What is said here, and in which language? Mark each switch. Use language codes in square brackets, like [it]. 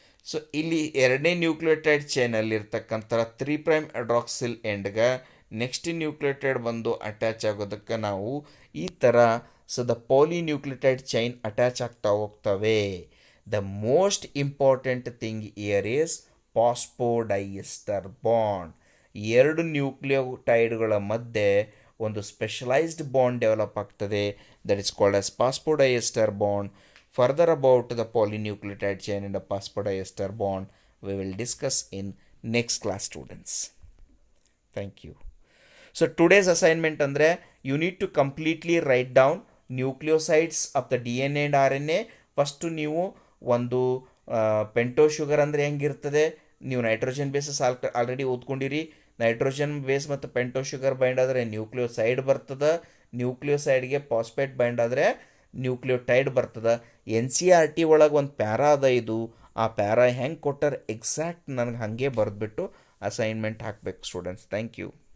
[kn] So ಇಲ್ಲಿ ಎರಡನೇ nucleotide ಚೈನಲ್ಲಿ ಇರ್ತಕ್ಕಂಥ 3' ಅಡ್ರಾಕ್ಸಿಲ್ ಎಂಡ್ಗೆ ನೆಕ್ಸ್ಟ್ ನ್ಯೂಕ್ಲಿಯೋಟೈಡ್ ಬಂದು ಅಟ್ಯಾಚ್ ಆಗೋದಕ್ಕೆ ನಾವು ಈ ಥರ ದ ಪಾಲಿನ್ಯೂಕ್ಲಿಯೋಟೈಡ್ ಚೈನ್ ಅಟ್ಯಾಚ್ ಆಗ್ತಾ ಹೋಗ್ತವೆ. [en] The most important thing here is phosphodiester bond. [kn] ಎರಡು ನ್ಯೂಕ್ಲಿಯೋಟೈಡ್ಗಳ ಮಧ್ಯೆ ಒಂದು ಸ್ಪೆಷಲೈಸ್ಡ್ ಬಾಂಡ್ ಡೆವಲಪ್ ಆಗ್ತದೆ, [en] That is called as phosphodiester bond. Further about the polynucleotide chain and the phosphodiester bond we will discuss in next class, students. Thank you. So today's assignment andre you need to completely write down nucleosides of the DNA and RNA. [kn] First ನೀವು ಒಂದು ಪೆಂಟೋ sugar ಅಂದರೆ ಹೆಂಗಿರ್ತದೆ, ನೀವು nitrogen basis already ಓದ್ಕೊಂಡಿರಿ. Nitrogen base ಮತ್ತು ಪೆಂಟೋ sugar bind ಆದರೆ nucleoside ಬರ್ತದೆ, ನ್ಯೂಕ್ಲಿಯೋಸೈಡ್ಗೆ phosphate bind ಆದರೆ nucleotide ಬರ್ತದೆ. NCERT ಒಳಗೆ ಒಂದು ಪ್ಯಾರಾ ಅದ, ಇದು ಆ ಪ್ಯಾರಾ ಹೆಂಗೆ ಕೊಟ್ಟಾರೆ ಎಕ್ಸಾಕ್ಟ್ ನನಗೆ ಹಾಗೆ ಬರೆದ್ಬಿಟ್ಟು ಅಸೈನ್ಮೆಂಟ್ ಹಾಕಬೇಕು ಸ್ಟೂಡೆಂಟ್ಸ್. [en] Thank you.